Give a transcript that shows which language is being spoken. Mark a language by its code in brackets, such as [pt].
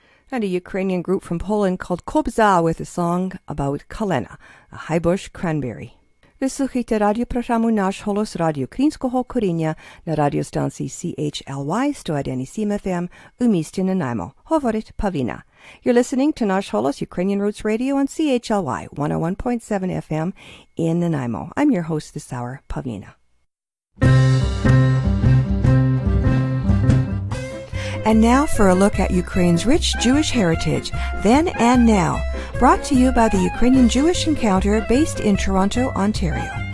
[en] and a Ukrainian group from Poland called Kobza with a song about kalena, a highbush cranberry. [uk] Ви слухаєте радіопрограму «Наш Холос» радіо Українського коріння на радіостанції CHLY 101.7 FM у місті Nanaimo. Говорить [en] Pavlina. You're listening to Nash Holos, Ukrainian Roots Radio on CHLY 101.7 FM in Nanaimo. I'm your host this hour, Pavlina. And now for a look at Ukraine's rich Jewish heritage, then and now, brought to you by the Ukrainian Jewish Encounter based in Toronto, Ontario.